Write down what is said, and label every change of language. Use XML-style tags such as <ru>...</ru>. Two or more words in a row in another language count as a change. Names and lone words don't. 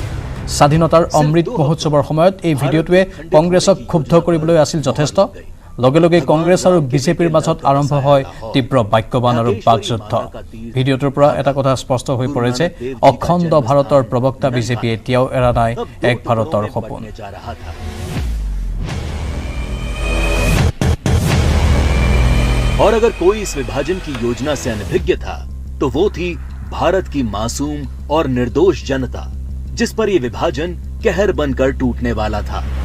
<as>স্বাধীনতাৰ অমৃত মহোৎসৱৰ সময়ত এই ভিডিঅ'টোৱে কংগ্ৰেছক ক্ষুব্ধ কৰিবলৈ আছিল যথেষ্ট। লগে লগে কংগ্ৰেছ আৰু বিজেপিৰ মাজত আৰম্ভ হয় তীব্ৰ বাক্যবান আৰু বাকযুদ্ধ। ভিডিঅ'টোৰ পৰা এটা কথা স্পষ্ট হৈ পৰে যে অখণ্ড ভাৰতৰ প্ৰবক্তা বিজেপিয়ে এতিয়াও এৰা নাই এক ভাৰতৰ সপোন।</as> <hi>और अगर कोई इस विभाजन की योजना से अनभिज्ञ था तो वो थी भारत की मासूम और निर्दोष जनता, जिस पर यह विभाजन कहर बनकर टूटने वाला था।</hi>